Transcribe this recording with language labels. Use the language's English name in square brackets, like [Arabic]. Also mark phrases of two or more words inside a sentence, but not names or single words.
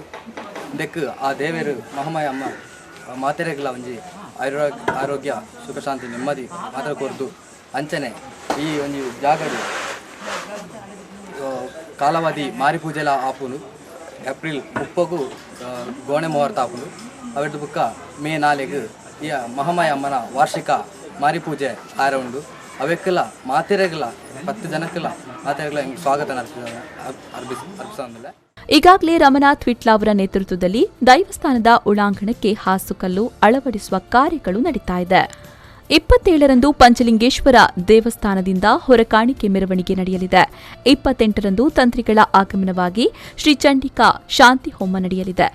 [Tulu] ಇದಕ್ಕೆ ಆ ದೇವರು ಮಹಾಮಾಯಿ ಅಮ್ಮ ಮಾತೆರೆಗಳ ಒಂದು ಆರೋಗ್ಯ ಸುಖ ಶಾಂತಿ ನೆಮ್ಮದಿ ಮಾತ್ರ ಕೊರ್ದು ಅಂಚನೆ ಈ ಒಂದು ಜಾಗದ ಕಾಲಾವಧಿ ಮಾರಿ ಪೂಜೆಲ ಆಪುನು ಏಪ್ರಿಲ್ 30ಗೂ ಗೋಣೆ ಮುಹೂರ್ತ ಆಪುಂಡು ಅವತ್ತು ಬುಕ್ಕ ಮೇ 4ಗೆ ಈ ಮಹಾಮಾಯಿ ಅಮ್ಮನ ವಾರ್ಷಿಕ ಮಾರಿ ಪೂಜೆ ಆರ ಉಂಡು ಅವಕ್ಕೆಲ್ಲ ಮಾತೆರೆಗಳ 10 ಜನಕ್ಕೆಲ್ಲ ಮಾತೆರೆಗಳ ಸ್ವಾಗತ ಅರ್ಪಿಸಿದೆ. [Kannada] ಈಗಾಗಲೇ ರಮನಾಥ್ ವಿಟ್ಲ ಅವರ ನೇತೃತ್ವದಲ್ಲಿ ದೈವಸ್ಥಾನದ ಒಳಾಂಗಣಕ್ಕೆ ಹಾಸುಕಲ್ಲು ಅಳವಡಿಸುವ ಕಾರ್ಯಗಳು ನಡೀತಾ ಇದೆ. 27ರಂದು ಪಂಚಲಿಂಗೇಶ್ವರ ದೇವಸ್ಥಾನದಿಂದ ಹೊರಕಾಣಿಕೆ ಮೆರವಣಿಗೆ ನಡೆಯಲಿದೆ. 28ರಂದು ತಂತ್ರಿಗಳ ಆಗಮನವಾಗಿ ಶ್ರೀ ಚಂಡಿಕಾ ಶಾಂತಿ ಹೋಮ ನಡೆಯಲಿದೆ.